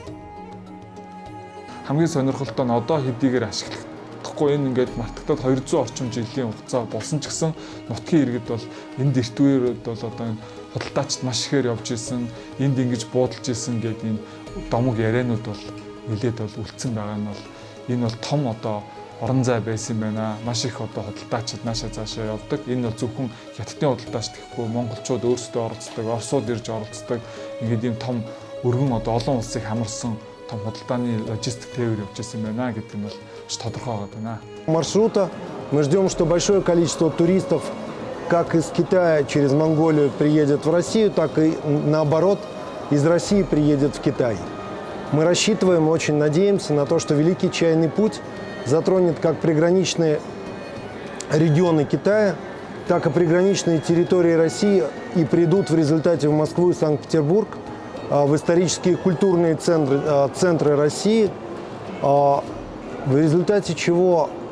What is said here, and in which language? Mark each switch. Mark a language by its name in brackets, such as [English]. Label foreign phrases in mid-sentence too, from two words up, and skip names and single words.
[Mongolian] Хамгийн сонирхолтой нь одоо хэдийгээр ашиглахгүй энэ ингээд мартагдаад 200 орчим жилийн хугацаа болсон ч гэсэн нутгийн иргэд бол энэ дэртвэрүүд бол одоо энэ худалдаачд маш ихээр явж исэн, энд ингэж буудалж исэн гэдэг энэ домог ярианууд бол нэлээд бол үлдсэн байгаа нь бол энэ бол том одоо орон зай байсан юм байна. Маш их одоо худалдаачид наашаа цаашаа явдаг. Энэ бол зөвхөн хятадын худалдаач гэхгүй монголчууд өөрсдөө оролцдог, оросууд ирж оролцдог. Ингээд ийм том өргөн одоо олон улсыг хамарсан том худалдааны логистик тээвэр явж исэн байна гэдэг нь бол тодорхой байгаа. [Russian] Маршрута мы ждем, что большое количество туристов как из Китая через Монголию приедет в Россию, так и наоборот из России приедет в Китай. Мы рассчитываем, очень надеемся на то, что Великий чайный путь затронет как приграничные регионы Китая, так и приграничные территории России и придут в результате в Москву и Санкт-Петербург, в исторические и культурные центры России, в результате чего